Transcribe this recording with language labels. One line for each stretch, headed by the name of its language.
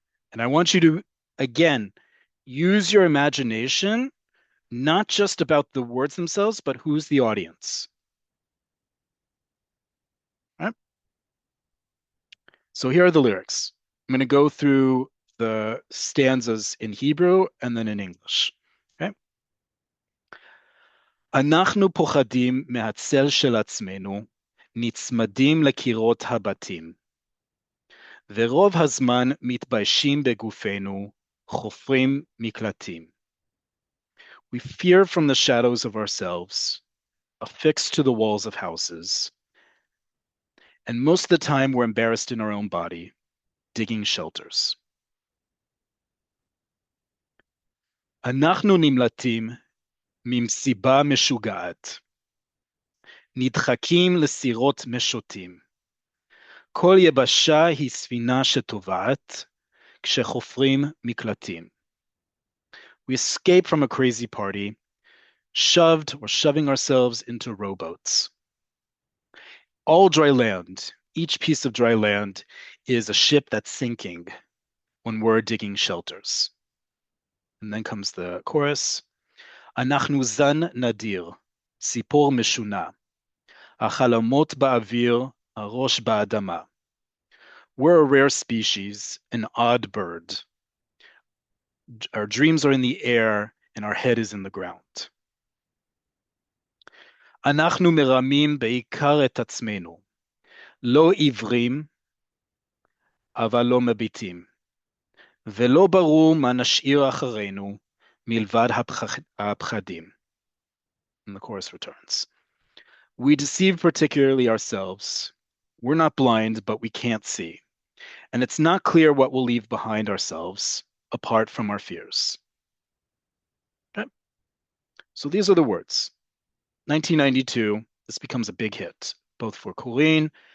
English: And I want you to, again, use your imagination, not just about the words themselves, but who's the audience. All right? So here are the lyrics. I'm going to go through the stanzas in Hebrew and then in English. Okay?
Hebrew: אנחנו פוחדים מהצל של עצמנו, נצמדים לקירות הבתים, ורוב הזמן מתביישים בגופנו, חופרים מקלטים.
English: We fear from the shadows of ourselves, affixed to the walls of houses, and most of the time we're embarrassed in our own body, digging shelters.
Hebrew: אנחנו נמלטים ממסיבה משוגעת, נדחקים לסירות משוטים. כל יבשה היא ספינה שטובעת, כשחופרים מקלטים.
English: We escape from a crazy party, shoved or shoving ourselves into rowboats. All dry land, each piece of dry land, is a ship that's sinking when we're digging shelters. And then comes the chorus.
Hebrew: אנחנו זן נדיר, ציפור משונה, החלומות באוויר, הראש באדמה.
English: We're a rare species, an odd bird. Our dreams are in the air and our head is in the ground.
Hebrew: אנחנו מרמים בעיקר את עצמנו, לא עיוורים, אבל לא מביטים. ולא ברור מה נשאיר אחרינו מלבד הפחדים.
English: And the chorus returns. We deceive particularly ourselves. We're not blind, but we can't see. And it's not clear what we'll leave behind ourselves apart from our fears. Okay? So these are the words. 1992, this becomes a big hit, both for Corinne